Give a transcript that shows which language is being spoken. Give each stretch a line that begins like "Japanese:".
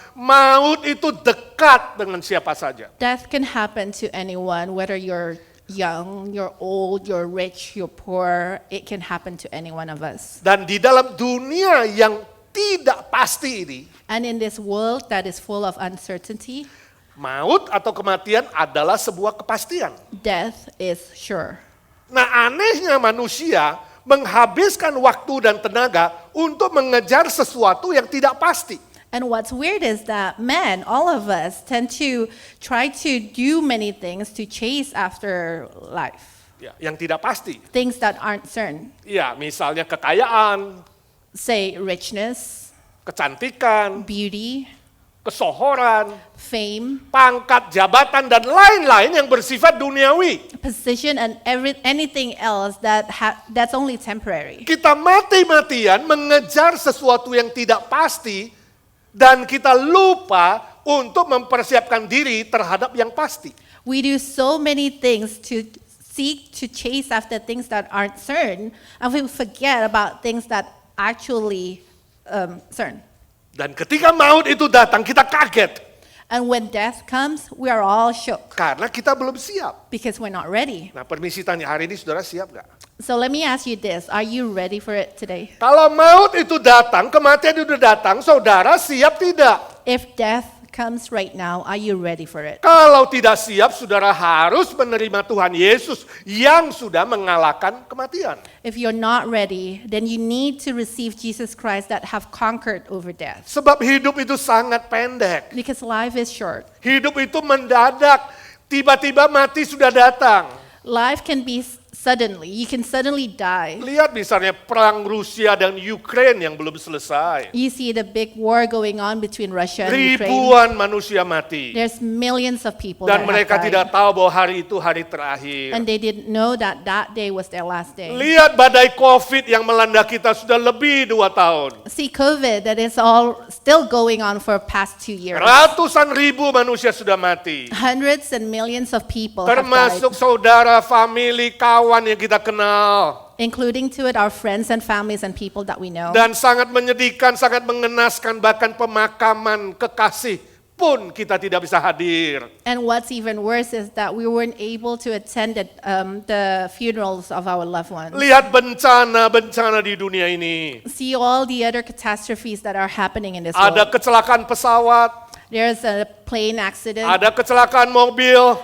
Indonesian: Maut itu dekat dengan siapa saja.
English: Death can happen to anyone, whether you're young, you're old, you're rich, you're poor. It can happen to any one of us.
Indonesian: Dan di dalam dunia yang tidak pasti ini,
English: And in this world that is full of uncertainty,
Indonesian: maut atau kematian adalah sebuah kepastian.
English: death is sure.
Indonesian: Nah anehnya manusia menghabiskan waktu dan tenaga untuk mengejar sesuatu yang tidak pasti.
English: And what's weird is that men, all of us, tend to try to do many things to chase after life.
Indonesian: Ya, yang tidak pasti.
English: Things that aren't certain.
Indonesian: Ya, misalnya kekayaan,
English: Say richness,
Indonesian: kecantikan,
English: beauty,
Indonesian: kesohoran,
English: fame,
Indonesian: pangkat, jabatan, dan lain-lain yang bersifat duniawi.
English: position, and anything else that's only temporary.
Indonesian: Kita mati-matian mengejar sesuatu yang tidak pasti dan kita lupa untuk mempersiapkan diri terhadap yang pasti.
English: We do so many things to seek to chase after things that aren't certain, and we forget about things that actually certain.
Indonesian: Dan ketika maut itu datang, kita kaget
English: And when death comes, we are all shook
Indonesian: karena kita belum siap.
English: because we're not ready.
Indonesian: Nah, permisi tanya, hari ini saudara siap gak?
English: So let me ask you this, are you ready for it today?
Indonesian: Kalau maut itu datang, kematian itu datang, saudara siap tidak?
English: If death comes right now, are you ready for it?
Indonesian: Kalau tidak siap, saudara harus menerima Tuhan Yesus yang sudah mengalahkan kematian.
English: If you're not ready, then you need to receive Jesus Christ that have conquered over death.
Indonesian: Sebab hidup itu sangat pendek.
English: Because life is short.
Indonesian: Hidup itu mendadak, tiba-tiba mati sudah datang.
English: Life can be suddenly. You can suddenly die.
Indonesian: Lihat misalnya perang Rusia dan Ukraine yang belum selesai.
English: You see the big war going on between Russia and Ukraine.
Indonesian: Ribuan manusia mati.
English: There's millions of people
Indonesian: Dan mereka
English: have died.
Indonesian: tidak tahu bahwa hari itu hari terakhir.
English: And they didn't know that that day was their last day.
Indonesian: Lihat badai COVID yang melanda kita sudah lebih 2 tahun.
English: See COVID that is all still going on for past 2 years.
Indonesian: Ratusan ribu manusia sudah mati.
English: Hundreds and millions of people have
Indonesian: Termasuk
English: died,
Indonesian: saudara, famili, kawan yang kita kenal.
English: including to it our friends and families and people that we know.
Indonesian: Dan sangat menyedihkan, sangat mengenaskan, bahkan pemakaman kekasih pun kita tidak bisa hadir.
English: And what's even worse is that we weren't able to attend the funerals of our loved ones.
Indonesian: Lihat bencana-bencana di dunia ini.
English: See all the other catastrophes that are happening in this
Indonesian: Ada
English: world.
Indonesian: kecelakaan pesawat,
English: There's a plane accident,
Indonesian: ada kecelakaan mobil,